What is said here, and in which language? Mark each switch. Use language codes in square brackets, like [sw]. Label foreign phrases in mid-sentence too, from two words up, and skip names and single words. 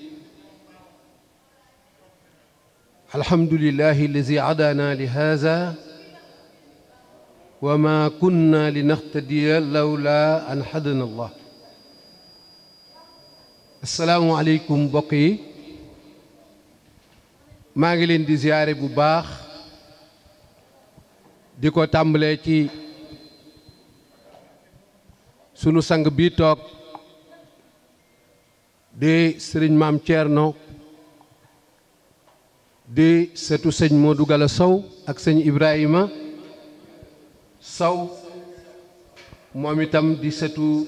[ar] الحمد لله الذي هدانا لهذا وما كنا لنهتدي لولا أن هدانا الله السلام عليكم بقي [wo] maa ngi leen di ziyaare bu baax di ko tàmbalee ci sunu sang bi toog di sëriñ maam Thierno di setu sëñ Modou Gala Sow ak sëñ Ibrahima Sow moom itam di setu